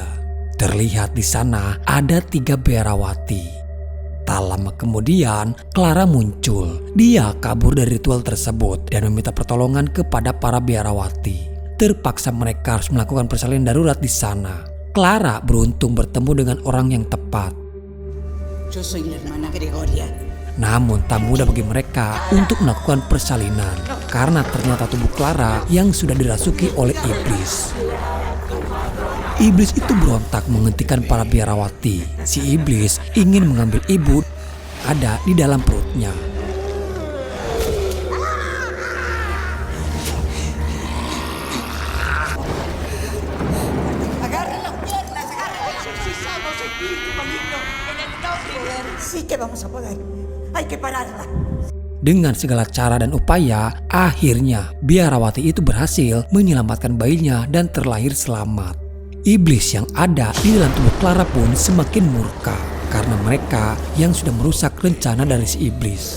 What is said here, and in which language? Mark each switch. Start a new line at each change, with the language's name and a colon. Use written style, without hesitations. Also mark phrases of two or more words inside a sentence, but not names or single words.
Indonesian: Terlihat di sana ada 3 biarawati. Tak lama kemudian Clara muncul. Dia kabur dari ritual tersebut dan meminta pertolongan kepada para biarawati. Terpaksa mereka harus melakukan persalinan darurat di sana. Clara beruntung bertemu dengan orang yang tepat.
Spanish: Yo soy la hermana Gregoria.
Indonesian: Namun tak mudah bagi mereka untuk melakukan persalinan karena ternyata tubuh Clara yang sudah dirasuki oleh iblis. Iblis itu berontak menghentikan para biarawati. Si iblis ingin mengambil ibu ada di dalam perutnya.
Spanish: Sí que vamos a poder. Hay que pararla.
Indonesian: Dengan segala cara dan upaya, akhirnya biarawati itu berhasil menyelamatkan bayinya dan terlahir selamat. Iblis yang ada di dalam tubuh Clara pun semakin murka karena mereka yang sudah merusak rencana dari si iblis.